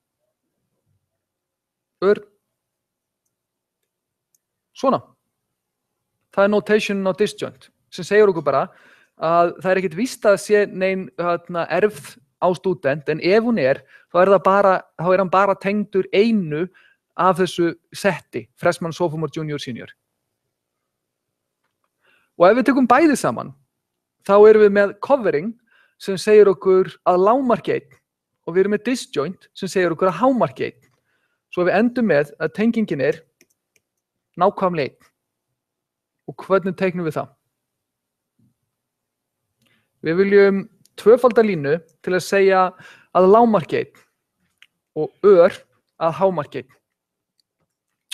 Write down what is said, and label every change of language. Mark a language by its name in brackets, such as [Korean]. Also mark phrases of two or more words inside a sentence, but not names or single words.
[Icelandic] Svona. Það notation á disjoint, sem segir okkur bara að það ekkert víst að sé nein erfð á stúdent, en ef hún þá hann bara tengdur einu af þessu setti, [English] freshman, sophomore, junior, senior. [Icelandic] Og ef við tökum bæði saman, þá erum við með covering, sem segir okkur að lágmarki 1, og við erum með disjoint, sem segir okkur að hámarki 1. Svo við endum með að tengingin nákvæmlega 1. Og hvernig teiknum við það? Við viljum tvöfalda línu til að segja að lágmarki 1 og að hámarki 1.